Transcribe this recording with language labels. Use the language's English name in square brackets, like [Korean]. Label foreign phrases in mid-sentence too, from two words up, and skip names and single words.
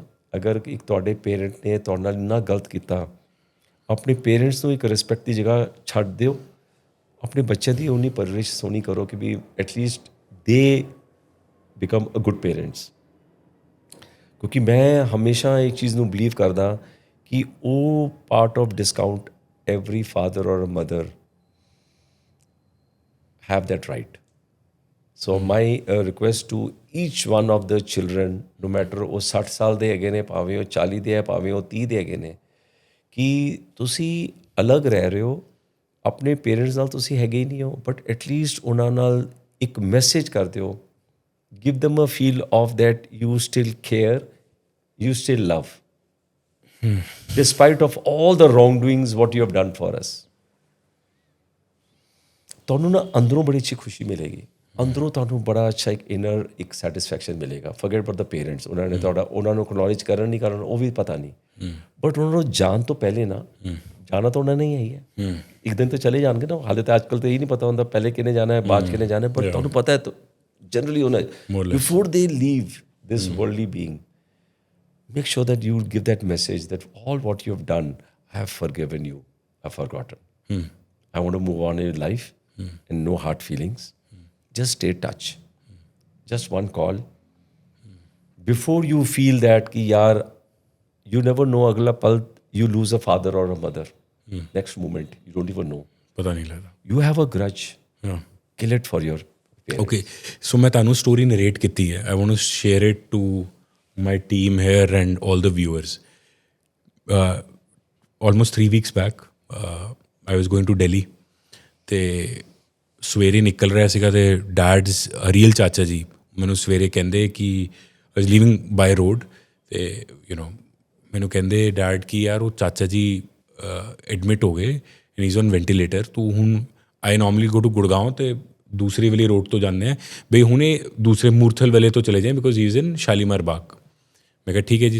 [Punjabi] ਅਗਰ ਇੱਕ ਤੁਹਾਡੇ ਪੇਰੈਂਟ ਨੇ ਤੁਹਾਡੇ ਨਾਲ ਇੰਨਾ ਗਲਤ ਕੀਤਾ, ਆਪਣੇ ਪੇਰੈਂਟਸ ਨੂੰ ਇੱਕ ਰਿਸਪੈਕਟ ਦੀ ਜਗ੍ਹਾ ਛੱਡ ਦਿਓ, ਆਪਣੇ ਬੱਚਿਆਂ ਦੀ ਉਨੀ ਪਰਵਰਿਸ਼ ਸੋਹਣੀ ਕਰੋ ਕਿ [English] we atleast they become a good parents. [Punjabi] ਕਿਉਂਕਿ ਮੈਂ ਹਮੇਸ਼ਾ ਇੱਕ ਚੀਜ਼ ਨੂੰ ਬਿਲੀਵ ਕਰਦਾ ਕਿ ਉਹ [English] part of discount every father or a mother have that right. So my request to each one of the children, no matter [Punjabi] ਉਹ 60 ਸਾਲ ਦੇ ਹੈਗੇ ਨੇ, ਭਾਵੇਂ ਉਹ 40 ਦੇ ਹੈ, ਭਾਵੇਂ ਉਹ 30 ਦੇ ਹੈਗੇ ਨੇ, ਕਿ ਤੁਸੀਂ ਅਲੱਗ ਰਹਿ ਰਹੇ ਹੋ, ਆਪਣੇ ਪੇਰੈਂਟਸ ਨਾਲ ਤੁਸੀਂ ਹੈਗੇ ਹੀ ਨਹੀਂ ਹੋ, [English] but atleast [Punjabi] ਉਹਨਾਂ ਨਾਲ ਇੱਕ ਮੈਸੇਜ ਕਰ ਦਿਓ, [English] give them a feel of that you still care, you still love. Despite of all the wrongdoings what you have done for us. [Punjabi] ਤੁਹਾਨੂੰ ਨਾ ਅੰਦਰੋਂ ਬੜੀ ਅੱਛੀ ਖੁਸ਼ੀ ਮਿਲੇਗੀ, ਅੰਦਰੋਂ ਤੁਹਾਨੂੰ ਬੜਾ ਅੱਛਾ ਇੱਕ ਇਨਰ ਇੱਕ ਸੈਟਿਸਫੈਕਸ਼ਨ ਮਿਲੇਗਾ। [English] forget about the parents, [Punjabi] ਉਹਨਾਂ ਨੇ ਤੁਹਾਡਾ ਉਹਨਾਂ ਨੂੰ ਐਕਨੋਲੇਜ ਕਰਨ ਨਹੀਂ ਕਰਨ ਉਹ ਵੀ ਪਤਾ ਨਹੀਂ, ਬਟ ਉਹਨਾਂ ਨੂੰ ਜਾਣ ਤੋਂ ਪਹਿਲੇ ਨਾ, ਜਾਣਾ ਤਾਂ ਉਹਨਾਂ ਨੇ ਹੀ ਹੈ, ਇੱਕ ਦਿਨ ਤਾਂ ਚਲੇ ਜਾਣਗੇ ਨਾ। ਹਾਲੇ ਤਾਂ ਅੱਜ ਕੱਲ੍ਹ ਤਾਂ ਇਹ ਨਹੀਂ ਪਤਾ ਹੁੰਦਾ ਪਹਿਲੇ ਕਿਹਨੇ ਜਾਣਾ ਹੈ, ਬਾਅਦ ਕਿਹਨੇ ਜਾਣਾ ਹੈ, ਬਟ ਤੁਹਾਨੂੰ ਪਤਾ ਹੈ ਜਨਰਲੀ ਉਹਨਾਂ [English] before they leave this worldly being, make sure that you give that message that all what you have done, I have forgiven you, I have forgotten. I want to move on in your life and no hard feelings. Just stay in touch. Just one call. Before you feel that [Punjabi] ਕਿ ਯਾਰ, [English] you never know [Punjabi] ਅਗਲਾ ਪਲ [English] you lose a father or a mother. Next moment, you don't even know. [Punjabi] ਪਤਾ ਨਹੀਂ ਲੱਗਦਾ। [English] You have a grudge. Kill it for your parents. Okay, so [Punjabi] ਮੈਂ ਤੁਹਾਨੂੰ ਸਟੋਰੀ ਨਰੇਟ ਕੀਤੀ ਹੈ। [English] I want to share it to my team here and all the viewers. Almost 3 weeks back, I was going to Delhi. [Punjabi] ਤੇ ਸਵੇਰੇ ਨਿਕਲ ਰਿਹਾ ਸੀਗਾ ਤੇ [English] dad's real [Punjabi] ਚਾਚਾ ਜੀ ਮੈਨੂੰ ਸਵੇਰੇ ਕਹਿੰਦੇ ਕਿ [English] I was leaving by road [Punjabi] ਤੇ ਮੈਨੂੰ ਕਹਿੰਦੇ ਡੈਡ ਕਿ ਯਾਰ ਉਹ ਚਾਚਾ ਜੀ ਐਡਮਿਟ ਹੋ ਗਏ [English] and is on ventilator, [Punjabi] ਤੂੰ ਹੁਣ [English] I normally go to Gurgaon [Punjabi] ਤੇ ਦੂਸਰੀ ਵਾਲੀ ਰੋਡ ਤੋਂ ਜਾਂਦੇ ਆ ਬਈ ਹੁਣੇ ਦੂਸਰੇ ਮੂਰਥਲ ਵਾਲੇ ਤੋਂ ਚਲੇ ਜਾਏ [English] because he is in Shalimar Bagh. [Punjabi] ਮੈਂ ਕਿਹਾ ਠੀਕ ਹੈ ਜੀ।